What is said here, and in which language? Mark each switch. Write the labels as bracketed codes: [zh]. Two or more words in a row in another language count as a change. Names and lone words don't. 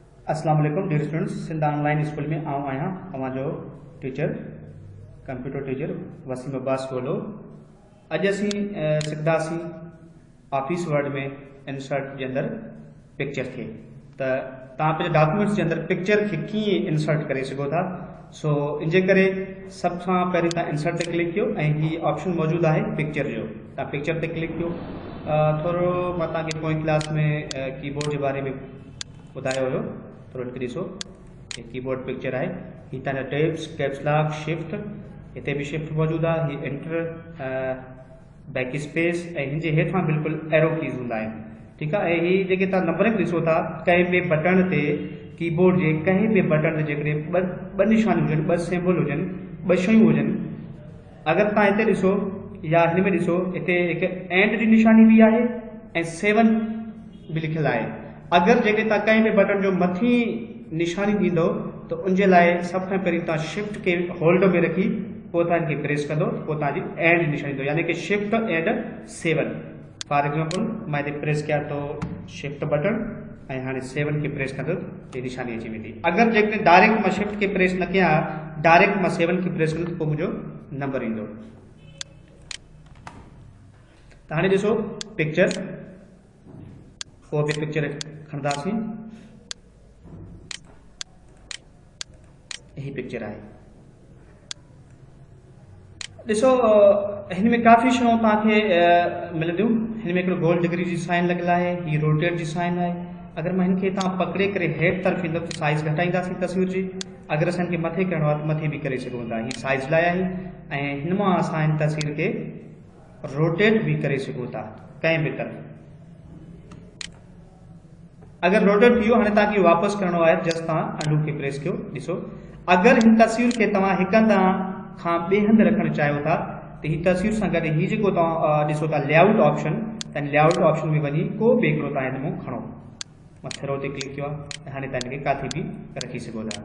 [ar] السلام علیکم [en] dear students, [sd] सिंध ऑनलाइन स्कूल में आऊँ आहियां तव्हांजो टीचर [en] computer teacher [sd] वसीम अब्बास बोलो। अॼु असीं सिखंदासीं ऑफिस वर्ड में इंसर्ट [ur] کے اندر [sd] पिक्चर थे। तो तव्हां पंहिंजे डॉक्यूमेंट्स [ur] کے اندر [sd] पिक्चर के कीअं इंसर्ट करे सघो था। सो इनजे करे सब सां पहिरीं तव्हां इंसर्ट ते क्लिक कयो ऐं ही ऑप्शन मौजूद है पिक्चर जो। तव्हां पिक्चर ते क्लिक कयो। थोरो मां तव्हांखे पोइ क्लास में कीबोर्ड [ur] کے بارے میں [sd] ॿुधायो हुयो, थोरो हिते ॾिसो [ur] یہ کی بورڈ پکچر ہے. [sd] ही तव्हांजा टेब्स [en] caps lock [sd] शिफ्ट, हिते भी शिफ्ट मौजूद है। ही एंटर [en] back space [sd] ऐं हिनजे हेठां बिल्कुल [en] arrow keys [sd] हूंदा आहिनि। [ur] ٹھیک ہے. [sd] ही जेके तव्हां नंबरिंग ॾिसो था, कंहिं बि बटन ते कीबोर्ड जे कंहिं बि बटन ते जेकॾहिं ॿ निशानियूं हुजनि, ॿ सिंबल हुजनि, ॿ शयूं हुजनि, अगरि तव्हां हिते ॾिसो या हिन में ॾिसो, हिते हिकु एंड जी निशानी भी आहे ऐं 7 भी लिखियलु आहे। अगर जेके तव्हां कंहिं बि बटन जो मथी निशानी ॾींदो तो उनजे लाइ सभ खां पहिरीं तव्हां शिफ्ट के होल्ड में रखी पोइ तव्हां इनखे प्रेस कंदो, पोइ तव्हांजी एंड निशानी ईंदो, यानी कि [en] shift and [sd] 7। [en] for example [sd] मां हिते प्रेस कयां तो शिफ्ट बटन ऐं हाणे 7 के प्रेस कंदो ये निशानी अची वेंदी। अगर जेके डायरेक्ट मां शिफ्ट के प्रेस न कयां, डायरेक्ट मां 7 के प्रेस कंदो तो मुंहिंजो नंबर ईंदो। त हाणे ॾिसो पिक्चर, को भी पिक्चर खणंदासीं। [ur] یہی پکچر ہے. [sd] ॾिसो हिन में काफ़ी शयूं तव्हांखे मिलंदियूं। हिन में हिकिड़ो गोल डिग्री जी साइन लॻियल आहे, ही रोटेट जी साइन आहे। अगर मां हिनखे तव्हां पकड़े करे हेठि तरफ़ ईंदो तो साइज़ घटाईंदासीं तस्वीर जी। अगर असां हिनखे मथे करणो आहे तो मथे भी करे सघूं था। ही साइज़ लाइ आहे ऐं हिन मां असां हिन तस्वीर के रोटेट भी करे सघूं था कंहिं भी तरफ़। अगर रोटेट थी वियो, हाणे तव्हांखे वापस करणो आहे, जस्ट तव्हां अंडू के प्रेस कयो। ॾिसो अगर हिन तस्वीर के तव्हां हिक हंध खां ॿिए हंधि रखणु चाहियो था तो ही तस्वीर सां गॾु ही जेको तव्हां ॾिसो था [en] layout option, [sd] त [en] layout option [sd] में वञी को बि हिकिड़ो तव्हां हिन मां खणो। मां थ्रो ते क्लिक कयो आहे ऐं हाणे तव्हां हिनखे काथे भी रखी सघो था।